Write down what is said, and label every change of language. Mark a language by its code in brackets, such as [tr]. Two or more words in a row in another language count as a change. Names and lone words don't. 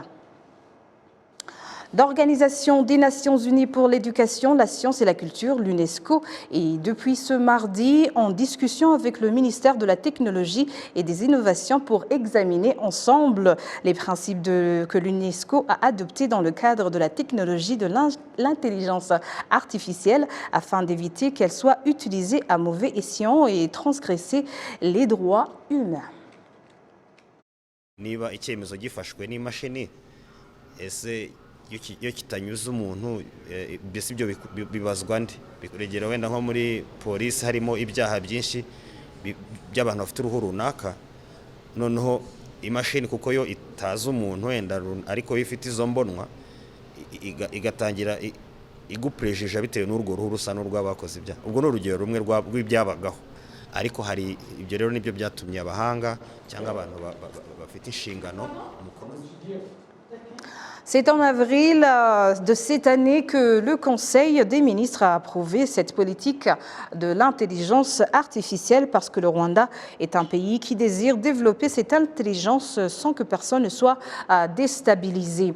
[fr] L'Organisation des Nations Unies pour l'éducation, la science et la culture, l'UNESCO, est depuis ce mardi en discussion avec le ministère de la Technologie et des Innovations pour examiner ensemble les principes que l'UNESCO a adoptés dans le cadre de la technologie de l'intelligence artificielle afin d'éviter qu'elle soit utilisée à mauvais escient et transgresser les droits humains. [rw] Niba icyemezo gifashwe n'imashini ese iyo kitanyuze umuntu mbese ibyo bibazwa nde biregera wenda nko muri polisi harimo ibyaha byinshi by'abantu bafite uruhu runaka noneho imashini kuko yo itaza umuntu wenda ariko ifite izo mbonwa igatangira iguprejija bitewe n'urwo ruhu rusa n'urw'abakoze ibyaha ubwo ni urugero rumwe rw'ibyabagaho ariko hari ibyo rero nibyo byatumye abahanga cyangwa abantu bafite inshingano. [fr] C'est en avril de cette année que le Conseil des ministres a approuvé cette politique de l'intelligence artificielle parce que le Rwanda est un pays qui désire développer cette intelligence sans que personne ne soit déstabilisé.